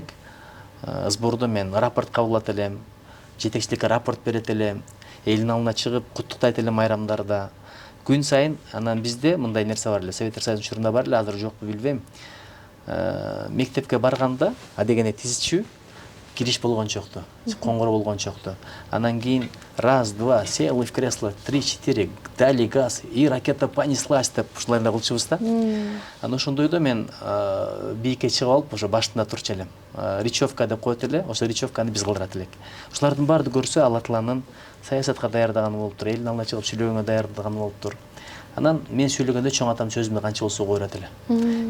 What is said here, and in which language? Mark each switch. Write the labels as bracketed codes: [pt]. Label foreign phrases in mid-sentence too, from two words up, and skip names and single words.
[ky] Сбордо мен рапорт кабыл алат элем, жетекчиликке рапорт берет элем, элдин алдына чыгып куттуктайт элем айрамдарда. Күн сайын анан бизде мындай нерсе бар эле, Советтер Союзунун учурунда бар эле, азыр жокпу билбейм. Мектепке барганда адегене тизичүү кириш болгон жокту, коңгуроо болгон жокту. Анан кийин [ru] раз, два, сел в кресло, 3-4, дали газ, и ракета понеслась [ky] деп ушулай эле кылчубуз да. Анан ошондойдо мен бийикке чыгып алып, ошо башында турчу элем. Речевка деп коет эле, ошо речевканы биз кылдырат элек. Ушулардын баарды көрсө, Алла Тааланын саясатка даярдаганы болуптур, элдин алдына чыгып сүйлөгөнгө даярдаганы болуптур. Анан мен сүйлөгөндө чоң атам сөзүмдү канча болсо угуп берет эле.